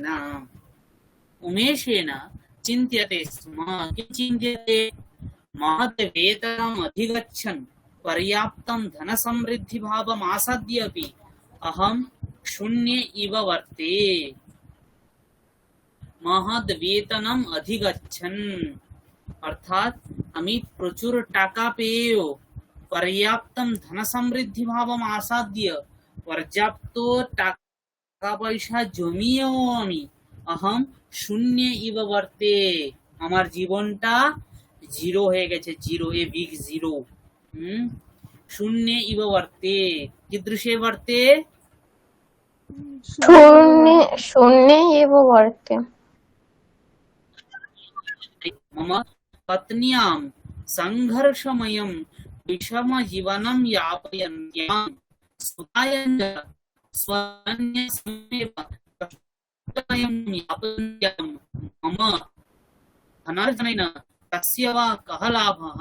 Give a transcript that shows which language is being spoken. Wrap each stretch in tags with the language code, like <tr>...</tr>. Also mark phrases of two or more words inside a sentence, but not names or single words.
<sa>उमेशेन चिन्त्यते स्म। किं चिन्त्यते? महत् वेतनम् अधिगच्छन् पर्याप्तं धनसमृद्धिभावम् आसाद्य अपि अहं शून्ये इव वर्ते। महत् वेतनम् अधिगच्छन्</sa> <bn>অর্থাৎ আমি প্রচুর টাকা পেয়েও</bn> <sa>पर्याप्तम् धनसमृद्धि भावम् आसाद्य</sa> <bn>পর্যাপ্ত টাকা পয়সা জমিয়েও আমি</bn> <sa>अहम् शून्ये इव वर्ते,</sa> <bn>আমার জীবনটা জিরো হয়ে গেছে, জিরো,</bn> <en>a big zero.</en> <sa>शून्ये इव वर्ते, कीदृशे वर्ते? शून्ये एव वर्ते। मम पत्न्यां संघर्षमयं विषमजीवनं यापयन्त्यां सुतायञ्च स्वन्यसमेव कष्टमयं यापयन्त्यां मम धनार्जनेन तस्य वा कः लाभः?</sa>